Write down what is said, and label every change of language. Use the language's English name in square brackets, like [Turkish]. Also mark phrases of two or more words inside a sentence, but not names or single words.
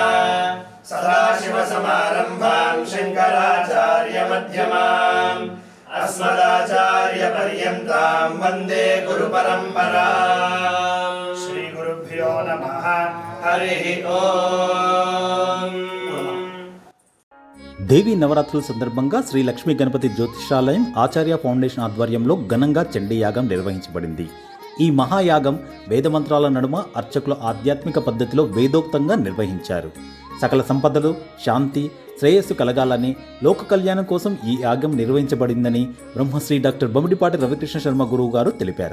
[Sanskrit] सदाशिवसमारम्भां शङ्कराचार्यमध्यमाम् अस्मदाचार्यपर्यन्तां वन्दे गुरुपरम्पराम्। श्रीगुरुभ्यो नमः। हरिः ओम्। [Telugu] దేవీ నవరాత్రుల సందర్భంగా శ్రీ లక్ష్మీ గణపతి జ్యోతిషాలయం ఆచార్య ఫౌండేషన్ ఆధ్వర్యంలో ఘనంగా చండీ యాగం నిర్వహించబడింది. ఈ మహాయాగం వేదమంత్రాల నడుమ అర్చకుల ఆధ్యాత్మిక పద్ధతిలో వేదోక్తంగా నిర్వహించారు. సకల సంపదలు, శాంతి, శ్రేయస్సు కలగాలని, లోక కళ్యాణం కోసం ఈ యాగం నిర్వహించబడిందని బ్రహ్మశ్రీ డాక్టర్ బొమ్మిడిపాటి రవికృష్ణ శర్మ గురువు గారు తెలిపారు.